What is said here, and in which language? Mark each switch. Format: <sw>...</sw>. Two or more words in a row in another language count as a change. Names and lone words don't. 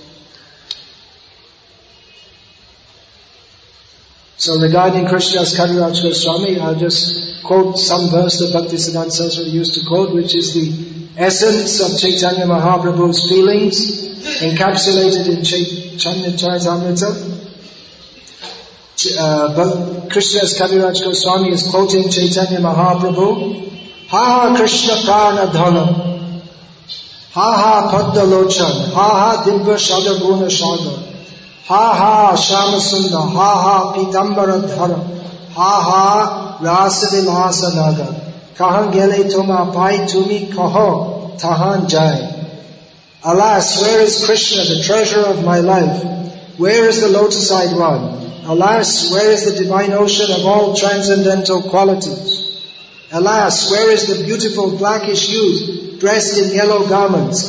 <en>So regarding Krishnadas Kaviraj Goswami, I'll just quote some verse that Bhaktisiddhanta Saraswati used to quote, which is the essence of Chaitanya Mahaprabhu's feelings encapsulated in Chaitanya Charitamrita. Krishnadas Kaviraj Goswami is quoting Chaitanya Mahaprabhu.</en> <bn>হা হা কৃষ্ণ প্রাণ ধন, হা হা পদ্ম লোচন, হা হা দিব্য সদ্গুণ সাগর, হা হা শ্যামসুন্দর, হা হা পীতাম্বর ধর, হা হা রাসবিলাস নাগর, কাহাঁ গেলে তোমা পাই তুমি কহ তাহাঁ যাই.</bn> <en>Alas, where is Krishna, the treasure of my life? Where is the lotus-eyed one? Alas, where is the divine ocean of all transcendental qualities? Alas, where is the beautiful blackish youth dressed in yellow garments?</en>